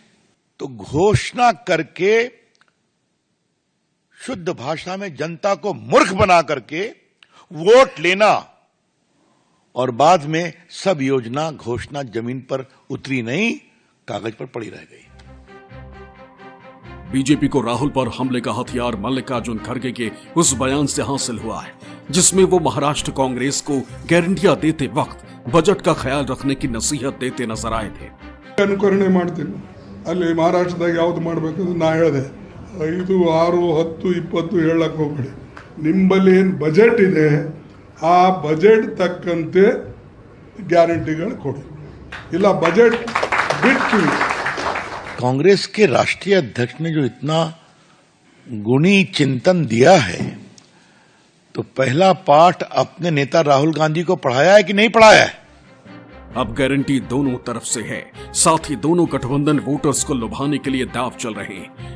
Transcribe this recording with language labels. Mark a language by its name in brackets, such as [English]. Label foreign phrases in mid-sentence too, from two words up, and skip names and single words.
[Hindi] तो घोषणा करके शुद्ध भाषा में जनता को मूर्ख बना करके वोट लेना, और बाद में सब योजना घोषणा जमीन पर उतरी नहीं, कागज पर पड़ी रह गई। बीजेपी को राहुल पर हमले का हथियार मल्लिकार्जुन खड़गे के उस बयान से हासिल हुआ है जिसमें वो महाराष्ट्र कांग्रेस को गारंटियां देते वक्त बजट का ख्याल रखने की नसीहत देते नजर आए थे। [Kannada] ಅನುಕರಣೆ ಮಾಡ್ತೀನಿ, ಅಲ್ಲಿ ಮಹಾರಾಷ್ಟ್ರದಾಗ ಯಾವ್ದು ಮಾಡಬೇಕಂದ್ರೆ ನಾ ಹೇಳಿದೆ 5, 6, 10, 20 ಹೇಳಕ್ಕೆ ಹೋಗ್ಬೇಡಿ, ನಿಂಬಲ್ಲಿ ಏನು ಬಜೆಟ್ ಇದೆ ಆ ಬಜೆಟ್ ತಕ್ಕಂತೆ ಗ್ಯಾರಂಟಿಗಳು ಕೊಡಿ, ಇಲ್ಲ ಬಜೆಟ್ ಬಿಟ್ಟು। [Hindi] कांग्रेस के राष्ट्रीय अध्यक्ष ने जो इतना गुणी चिंतन दिया है, तो पहला पाठ अपने नेता राहुल गांधी को पढ़ाया है कि नहीं पढ़ाया है? अब गारंटी दोनों तरफ से है, साथ ही दोनों गठबंधन वोटर्स को लुभाने के लिए दांव चल रहे हैं।